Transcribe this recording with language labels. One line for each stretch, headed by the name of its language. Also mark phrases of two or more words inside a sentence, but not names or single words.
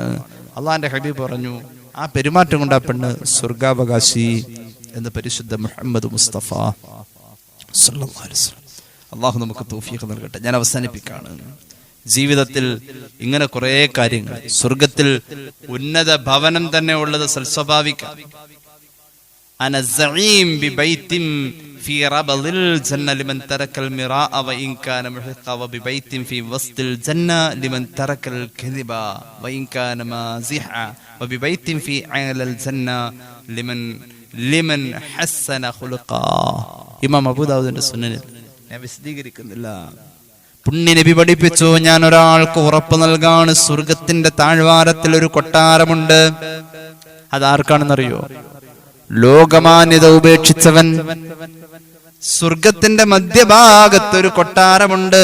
Malayalam: അള്ളാന്റെ ഹബീബ് പറഞ്ഞു, ആ പെരുമാറ്റം കൊണ്ട് ആ പെണ്ണ് സ്വർഗാവകാശി എന്ന് പരിശുദ്ധ മുഹമ്മദ് മുസ്തഫ
Arabic: صلى الله عليه وسلم.
Malayalam: അള്ളാഹു നമുക്ക് തൗഫീഖ് നൽകട്ടെ. ഞാൻ അവസാനിപ്പിക്കാണ്. ജീവിതത്തിൽ ഇങ്ങനെ കുറെ കാര്യങ്ങൾ, സ്വർഗത്തിൽ ഉന്നത ഭവനം തന്നെ ഉള്ളത് സൽസ്വഭാവിക.
Arabic: أنا الزعيم ببيت في ربض الجنة لمن ترك المراء وإن كان محقا وببيت في وسط الجنة لمن ترك الكذب وإن كان مازحا وببيت في أعلى الجنة لمن حسن خلقا.
Malayalam: ഇമാം അബൂ ദാവൂദിന്റെ സുനനിൽ ഞാൻ വിശദീകരിക്കുന്നില്ല. പുണ്യ നബി പഠിപ്പിച്ചു, ഞാൻ ഒരാൾക്ക് ഉറപ്പ് നൽകാണ്, സ്വർഗത്തിന്റെ താഴ്വാരത്തിൽ ഒരു കൊട്ടാരമുണ്ട്. അതാർക്കാണെന്നറിയോ? ലോകമാന്യത ഉപേക്ഷിച്ചവൻ. സ്വർഗത്തിന്റെ മധ്യഭാഗത്തൊരു കൊട്ടാരമുണ്ട്.